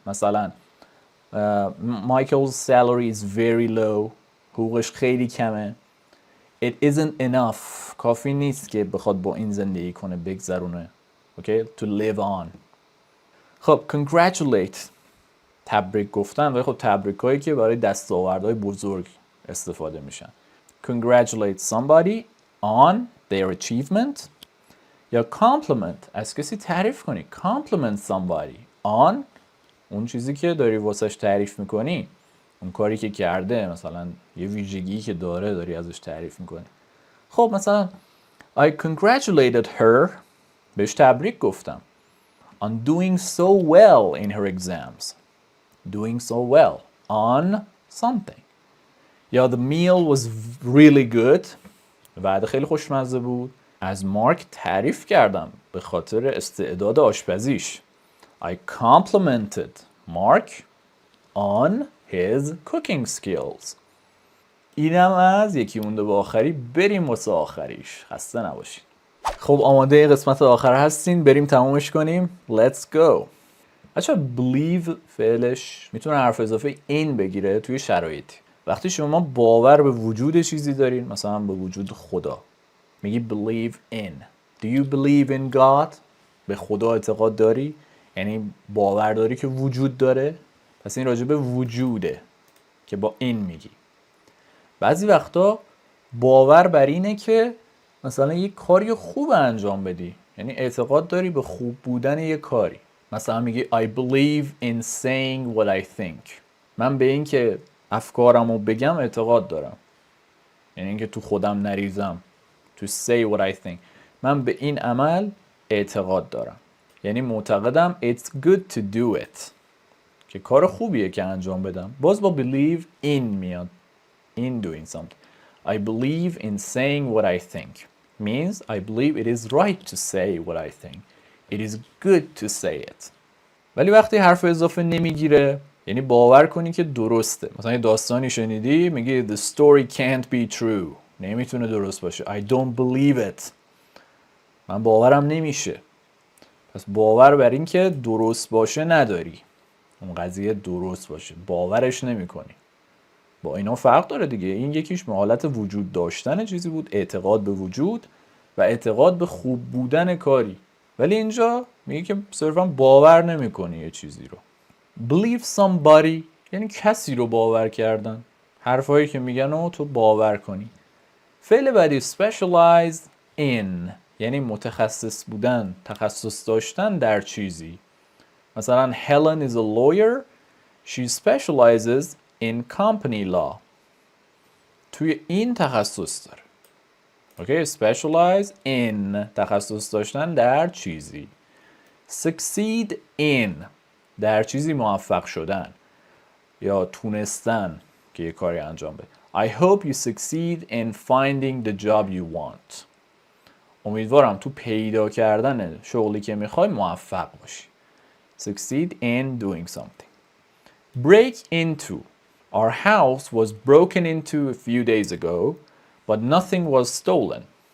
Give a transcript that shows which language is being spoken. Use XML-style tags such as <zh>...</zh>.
<en>مثلا Michael's salary is very low.</en> <fa>حقوقش خیلی کمه.</fa> <en>It isn't enough.</en> <fa>کافی نیست که بخواد با این زندگی کنه، بگذرونه.</fa> <en>Okay? To live on.</en> <fa>خب congratulate، تبریک گفتن، ولی خب تبریک هایی که برای دستاوردهای بزرگ استفاده میشن.</fa> <en>Congratulate somebody on their achievement.</en> <fa>یا compliment، از کسی تعریف کنی.</fa> <en>Compliment somebody on</en> <fa>اون چیزی که داری واسش تعریف میکنی، اون کاری که کرده، مثلا یه ویژگی که داری ازش تعریف میکنی. خب مثلا</fa> <en>I congratulated her،</en> <fa>بهش تبریک گفتم.</fa> <en>On doing so well in her exams. Doing so well on something.</en> <fa>یا</fa> <en>the meal was really good،</en> <fa>وعده خیلی خوشمزه بود. از مارک تعریف کردم به خاطر استعداد آشپزیش.</fa> <en>I complimented Mark on his cooking skills.</en> <fa>اینم از یکی مونده به آخری. بریم واسه آخریش، خسته نباشید. خب آماده قسمت آخر هستین؟ بریم تمومش کنیم.</fa> <en>Let's go.</en> <fa>بچه believe فعلش میتونه حرف اضافه این بگیره توی شرایطی. وقتی شما باور به وجود چیزی دارین، مثلا به وجود خدا، میگی believe in.</fa> <en>Do you believe in God؟</en> <fa>به خدا اعتقاد داری؟ یعنی باور داری که وجود داره؟ پس این راجع به وجوده که با این میگی. بعضی وقتا باور بر اینه که مثلا یک کاری خوب انجام بدی، یعنی اعتقاد داری به خوب بودن یک کاری. مثلا میگی</fa> <en>I believe in saying what I think.</en> <fa>من به این که افکارمو بگم اعتقاد دارم، یعنی اینکه تو خودم نریزم.</fa> <en>To say what I think.</en> <fa>من به این عمل اعتقاد دارم، یعنی معتقدم</fa> <en>it's good to do it،</en> <fa>که کار خوبیه که انجام بدم. باز با believe in میاد.</fa> <en>In doing something. I believe in saying what I think. Means I believe it is right to say what I think. It is good to say it.</en> <fa>ولی وقتی حرف اضافه نمیگیره، یعنی باور کنی که درسته. مثلا یه داستانی شنیدی میگی</fa> <en>the story can't be true.</en> <fa>نمیتونه درست باشه.</fa> <en>I don't believe it.</en> <fa>من باورم نمیشه. پس باور بر این که درست باشه نداری. اون قضیه درست باشه باورش نمی کنی. با اینا فرق داره دیگه. این یکیش به حالت وجود داشتن چیزی بود، اعتقاد به وجود و اعتقاد به خوب بودن کاری. ولی اینجا میگه که صرفا باور نمی کنی یه چیزی رو. Believe somebody یعنی کسی رو باور کردن. حرفایی که میگن رو تو باور کنی. فعل بعدی specialize in یعنی متخصص بودن، تخصص داشتن در چیزی.</fa> <en>مثلا Helen is a lawyer. She specializes in company law.</en> <fa>توی این تخصص داره. اوکی specialize in تخصص داشتن در چیزی. Succeed in در چیزی موفق شدن یا تونستن که یه کاری انجام بده.</fa> <en>I hope you succeed in finding the job you want.</en> <fa>امیدوارم تو پیدا کردن شغلی که میخوای موفق باشی.</fa> <en>Succeed in doing something. Break into. Our house was broken into a few days ago, but nothing was stolen.</en>